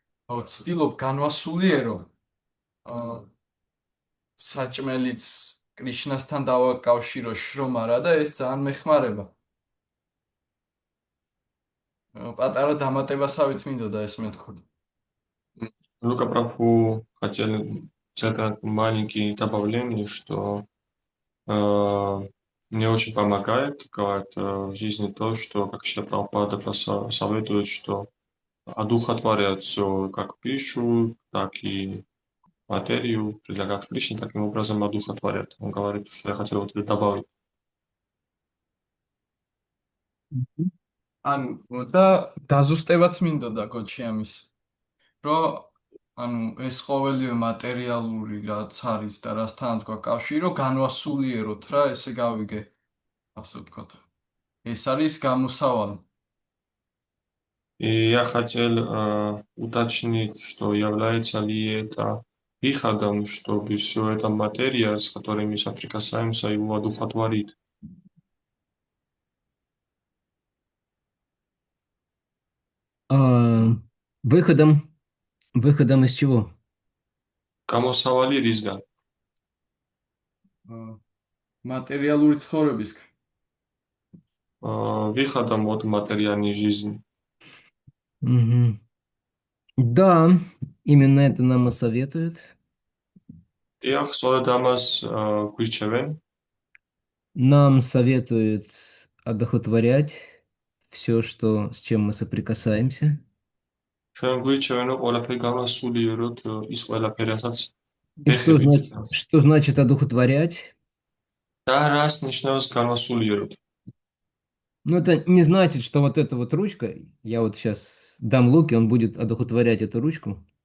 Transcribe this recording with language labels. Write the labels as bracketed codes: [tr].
[ka] ვცდილობ განვასულიერო საჭმელიც კრიშნასთან დავაკავშირო შრომა რა და ეს ძალიან მეხმარება. პატარა დამატებასავით მინდოდა ეს მეთქვა. [ru] Лука Прабху хотел сделать маленькие добавления, что Мне очень помогает в жизни то, что, как Шрила Прабхупада советует, что одухотворять все, как пищу, так и материю, предлагать Кришне, таким образом одухотворять. Он говорит, что я хотел вот это добавить. [ka] ანუ და დაზუსტებაც მინდოდა გოჩიამის, რომ ანუ ეს ყოველივე მატერიალური რაც არის და რასთანაც გვაქვს კავშირი, რომ განვასულიეროთ რა, ესე გავიგე, ასე ვთქვათ. ეს არის გამოსავალი. [ru] И я хотел уточнить, что является ли это выходом, чтобы все это материя, с которой мы соприкасаемся, его одухотворит. Выходом из чего? [ka] Გამოსავალი რისგან? მატერიალური ცხოვრებისგან. [ru] Выходом от материальной жизни. Мгм. Да, именно это нам и советуют. [ka] დიახ, სწორედ ამას გვირჩევენ. [ru] Нам советуют одухотворять все, с чем мы соприкасаемся. [ka] ჩვენ გვირჩევენ, რომ ყველაფერი განვასულიეროთ ის ყველაფერი, რასაც [ru] И [ka] ვეხებით. [ru] что значит одухотворять? [ka] და რას ნიშნავს განვასულიეროთ? [ru] Ну, это не значит, что вот эта вот ручка, я вот сейчас дам Луке, он будет одухотворять эту ручку.